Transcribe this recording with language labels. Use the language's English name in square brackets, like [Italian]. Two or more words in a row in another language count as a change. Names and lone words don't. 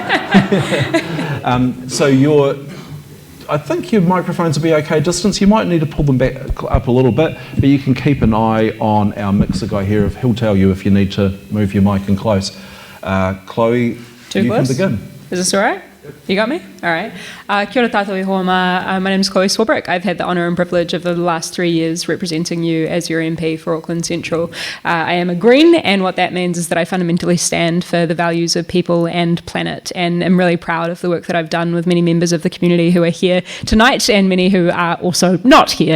[English] I think your microphones will be okay distance. You might need to pull them back up a little bit, but you can keep an eye on our mixer guy here. He'll tell you if you need to move your mic in close. Chloe, you can begin. Is this all right? You got me? All right. [Māori] Kia ora tātou I hoa ma. [English] My name is Chloe Swarbrick. I've had the honour and privilege of the last 3 years representing you as your MP for Auckland Central. I am a Green, and what that means is that I fundamentally stand for the values of people and planet, and I'm really proud of the work that I've done with many members of the community who are here tonight and many who are also not here.